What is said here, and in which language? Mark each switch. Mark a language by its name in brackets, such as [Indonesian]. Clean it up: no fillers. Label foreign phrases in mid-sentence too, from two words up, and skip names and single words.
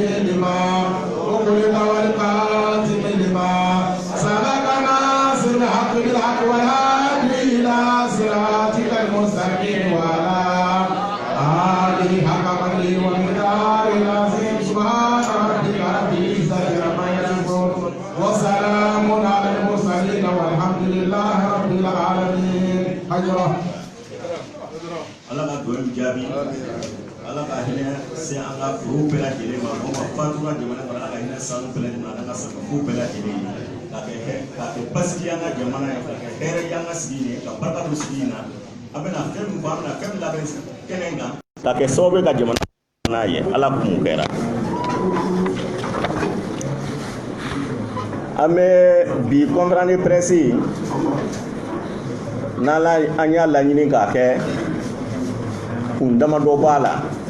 [Arabic] لما أغلق والقاتم لما سبق ناصر الحق بالحق والهادي إلى صراطك المستقيم وعلى آله حق قدره ومقداره العظيم سبحان ربك رب العزة عما يصفون وسلام على المرسلين والحمد لله رب العالمين. أجره [Bambara] ala ka duwawu jaabi ala ka hinɛ se an ka forow bɛɛ lajɛlen ma mɔgɔ fatura jamana kɔnɔ ala ka hinɛ sanu bɛɛ lajɛlen ma ala ka sagafu bɛɛ lajɛlen ye ka kɛ basigi an ka jamana ye ka kɛ hɛrɛ ye an ka sigi ye ka barika don sigi in na an bɛna fɛn min fɔ an bɛna fɛn min labɛn kɛnɛ in kan ka kɛ sababu ye ka jamana n'a ye ala kun kɛra an bɛ bi [French] conférence de presse [Bambara] n'ala an y'a laɲini k'a kɛ kun damadɔ b'a la